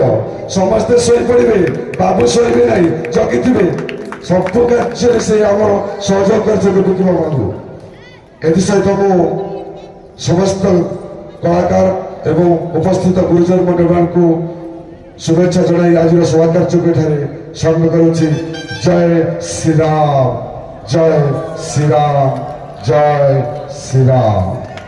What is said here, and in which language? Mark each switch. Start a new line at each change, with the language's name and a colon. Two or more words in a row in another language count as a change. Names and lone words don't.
Odia: ସମସ୍ତେ ଶୋଇପଡ଼ିବେ, ବାବୁ ଶୋଇବେ ନାହିଁ, ଜଗିଥିବେ। ସବୁ କାର୍ଯ୍ୟରେ ସେ ଆମର ସହଯୋଗ କରିଛନ୍ତି ବିକି ବାବୁଙ୍କୁ। ଏଥିସହିତ ମୁଁ ସମସ୍ତ କଳାକାର ଏବଂ ଉପସ୍ଥିତ ଗୁରୁଜନ ମଣ୍ଡଳମାନଙ୍କୁ ଶୁଭେଚ୍ଛା ଜଣାଇ ଆଜ ସଭାକାର୍ଯ୍ୟ ଏଠାରେ ସମ୍ମାନ କରୁଛି। जय श्री राम, जय श्री राम, जय श्री राम।